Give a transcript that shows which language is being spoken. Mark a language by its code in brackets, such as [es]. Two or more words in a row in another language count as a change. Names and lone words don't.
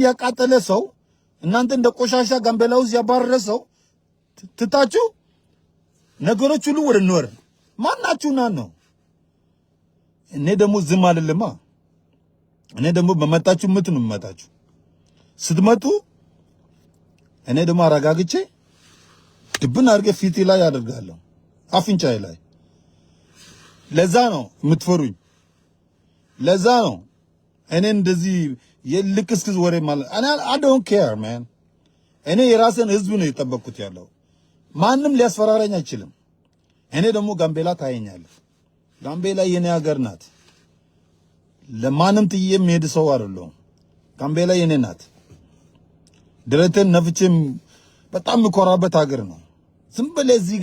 [am] ያቃጠለ ሰው እናንተ እንደ ቆሻሻ ጋምቤላ ውስጥ ያባረረ ሰው ትታችሁ ነገሮች ሁሉ ወደ ኖር ማናችሁና ነው። እኔ ደግሞ ዝም አልልማ። እኔ ደግሞ በመጣችሁ ምት ነው የምመጣችሁ። ስትመጡ እኔ ደግሞ አረጋግቼ ድብን አድርጌ ፊቴ ላይ አደርጋለሁ፣ አፍንጫዬ ላይ። ለዛ ነው የምትፈሩኝ። ለዛ ነው እኔ እንደዚህ የልክስክስ ወሬ ማለት [en] I don't care man። [am] እኔ የራስን ህዝብ ነው የጠበቅኩት ያለው። ማንም ሊያስፈራራኝ አይችልም። እኔ ደግሞ ጋምቤላ ታየኛለህ። ጋምቤላ የኔ ሀገር ናት። ለማንም ጥዬ የምሄድ ሰው አይደለሁም። ጋምቤላ የኔ ናት። ድረቴን ነፍቼም በጣም የምኮራበት ሀገር ነው። ዝም ብለህ እዚህ